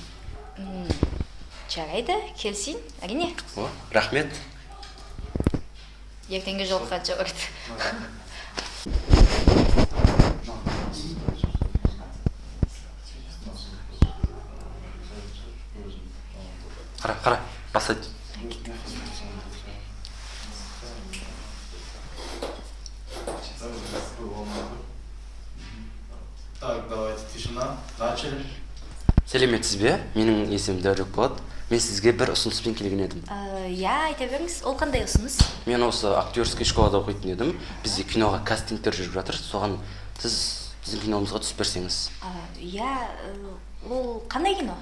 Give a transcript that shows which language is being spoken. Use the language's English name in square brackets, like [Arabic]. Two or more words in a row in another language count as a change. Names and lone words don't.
[Kazakh] Жарайды, келсін, әрине. Рахмет. Ертеңге жолыққанша уақыт. Қара, басады. [Russian] Так, давайте, тишина. Начали. [Kazakh] Сәлеметсіз бе? Менің есімім Дәурек болады. Мен сізге бір ұсыныспен келген едім. Иә, айта беріңіз, ол қандай ұсыныс? Мен осы актерский школада оқитын едім. Бізде киноға кастингтер жүріп жатыр. Соған сіз біздің киномызға түсіп берсеңіз. Иә, ол қандай кино?